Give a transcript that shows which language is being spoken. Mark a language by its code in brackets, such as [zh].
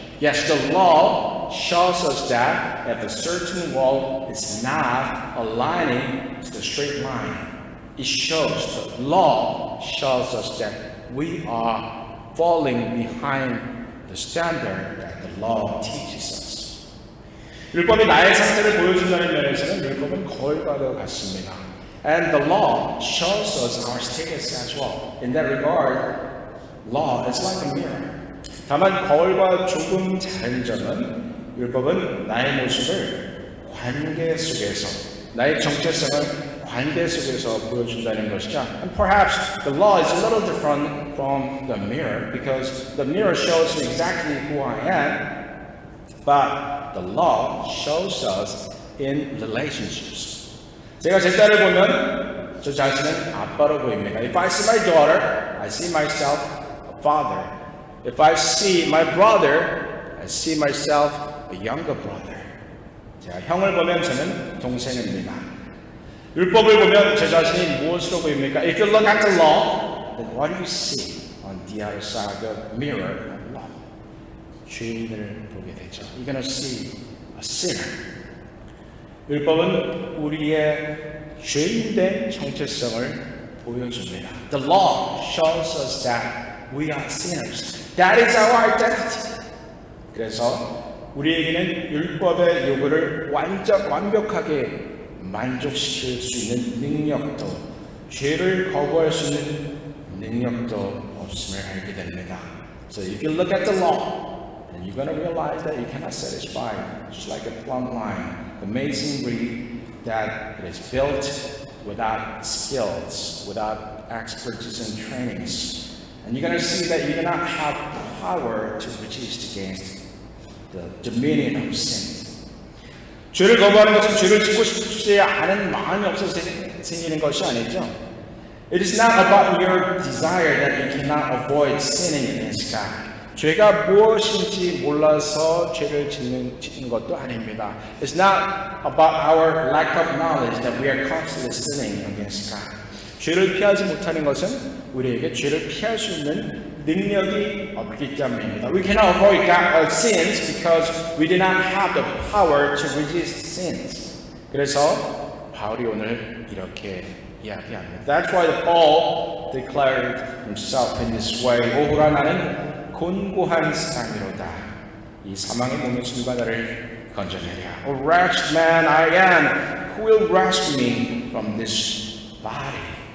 [en] Yes, the law shows us that if a certain wall is not aligning to the straight line, it shows, the law shows us that we are falling behind the standard that the law teaches us. [ko] 율법이 나의 상태를 보여준다는 면에서는 율법은 거울과 같습니다. [en] And the law shows us our status as well. In that regard, law is like a mirror. [ko] 다만 거울과 조금 다른 점은 율법은 나의 모습을 관계 속에서, 나의 정체성을 관계 속에서 보여준다는 것이죠. [en] And perhaps the law is a little different from the mirror because the mirror shows me exactly who I am, but the law shows us in relationships. [ko] 제가 제 딸을 보면 저 자신은 아빠로 보입니다. [en] If I see my daughter, I see myself a father. If I see my brother, I see myself a younger brother. [ko] 제가 형을 보면 저는 동생입니다. 율법을 보면 제 자신이 무엇으로 보입니까? [en] If you look at the law, then what do you see on the other side of the mirror of law? [ko] 죄인을 보게 되죠. [en] You're going to see a sinner. [ko] 율법은 우리의 죄인된 정체성을 보여줍니다. [en] The law shows us that we are sinners. That is our identity. [ko] 그래서 우리에게는 율법의 요구를 완벽하게 만족시킬 수 있는 능력도, 죄를 거부할 수 있는 능력도 없음을 알게 됩니다. [en] So if you look at the law, then you're going to realize that you cannot satisfy, just like a plumb line, the masonry that it is built without skills, without expertise and trainings. And you're going to see that you do not have power to resist against the dominion of sin. [ko] 죄를 거부하는 것은 죄를 짓고 싶지 않은 마음이 없어서 생기는 것이 아니죠. [en] It is not about your desire that you cannot avoid sinning against God. [ko] 죄가 무엇인지 몰라서 죄를 짓는 것도 아닙니다. [en] It's not about our lack of knowledge that we are constantly sinning against God. [ko] 죄를 피하지 못하는 것은 우리에게 죄를 피할 수 있는 능력이 없기 때문입니다. [en] We cannot avoid sins because we do not have the power to resist sins. [ko] 그래서 바울이 오늘 이렇게 이야기합니다. [en] That's why Paul declared himself in this way. [ko] 오호라 나는 곤고한 사람이로다. 이 사망의 몸의 숨과 나를 건져내랴. [en] O wretched man I am, who will rescue me from this body?